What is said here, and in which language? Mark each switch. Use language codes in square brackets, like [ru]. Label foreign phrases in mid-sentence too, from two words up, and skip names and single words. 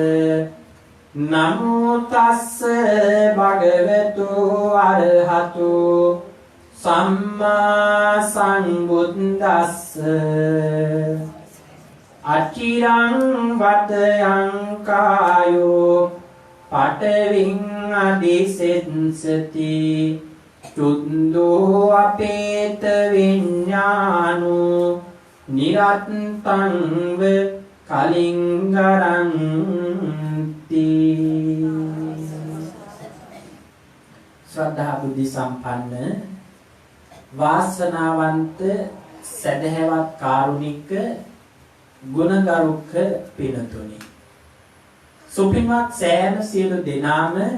[pi] නමෝ තස්ස භගවතු අරහතු සම්මා සංබුද්දස්ස අචිරං වතයං කායෝ පඨවින් අදිසෙත්සති චුන්දෝ අපේත විඥානෝ නිරත්තං ව [si] කලින්ගරන්ති ශ්‍රද්ධා බුද්ධ සම්පන්න වාසනාවන්ත සදහැවත් කාරුණික ගුණගරුක පිනතුනි සුපින්වත් සෑම සියලු දෙනාම